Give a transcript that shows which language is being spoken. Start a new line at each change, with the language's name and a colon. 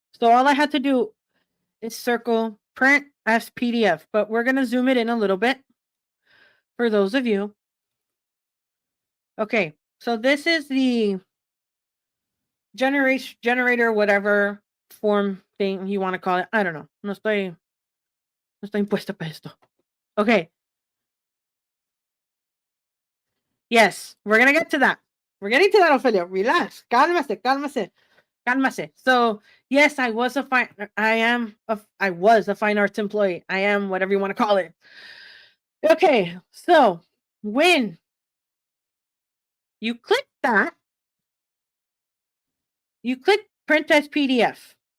English: So all I had to do is circle print as PDF, but we're going to zoom it in a little bit for those of you. Okay, so this is the generator, whatever form thing you want to call it. I don't know.
Spanish: No estoy impuesta para esto.
English: Okay. Yes, we're going to get to that. We're getting to that, Ophelia. Relax.
Spanish: Cálmase.
English: So, yes, I was a fine arts employee. I am whatever you want to call it. Okay, so when you click that, you click print as PDF.